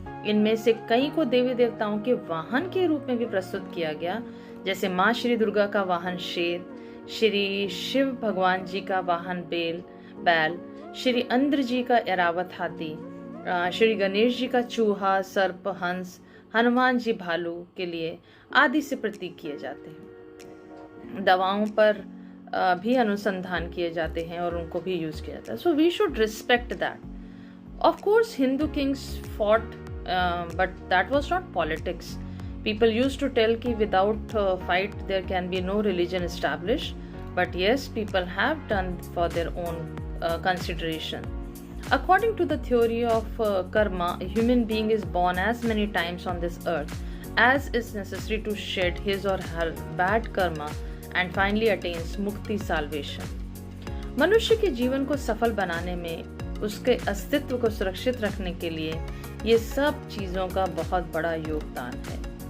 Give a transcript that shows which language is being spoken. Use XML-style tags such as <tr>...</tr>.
<hi>इनमें से कई को देवी देवताओं के वाहन के रूप में भी प्रस्तुत किया गया, जैसे माँ श्री दुर्गा का वाहन शेर, श्री शिव भगवान जी का वाहन बैल, श्री इंद्र जी का ऐरावत हाथी, श्री गणेश जी का चूहा, सर्प, हंस, हनुमान जी भालू के लिए आदि से प्रतीक किए जाते हैं। दवाओं पर भी अनुसंधान किए जाते हैं और उनको भी यूज किया जाता है।</hi> <en>So we should respect that. Of course Hindu kings fought, but that was not politics. People used to tell</en> <hi>कि</hi> <en>without fight there can be no religion established, but yes, people have done for their own consideration. According to the theory of karma, a human being is born as many times on this earth as is necessary to shed his or her bad karma and finally attains mukti, salvation.</en> <hi>मनुष्य के जीवन को सफल बनाने में, उसके अस्तित्व को सुरक्षित रखने के लिए ये सब चीज़ों का बहुत बड़ा योगदान है।</hi>